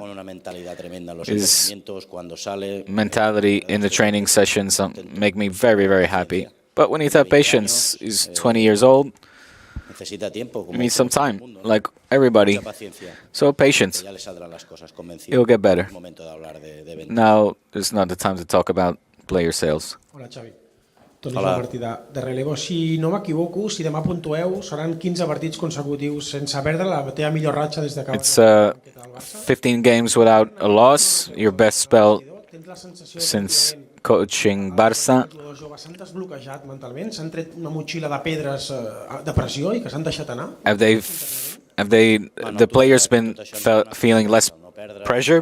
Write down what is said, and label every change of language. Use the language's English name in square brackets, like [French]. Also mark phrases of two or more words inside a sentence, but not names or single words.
[English] His mentality in the training sessions make me very, very happy. But we need to have patience. He's 20 years old. He needs some time, like everybody. So patience. He'll get better. Now, it's not the time to talk about player sales. [Catalan] Hola, Xavi. Toni Martí de relevo. Si no m'equivoco, si demà puntueu, seran 15 partits consecutius sense perdre la teva millor ratxa des de que... [English] It's 15 games without a loss, your best spell since coaching Barça. Have the players been feeling less pressure?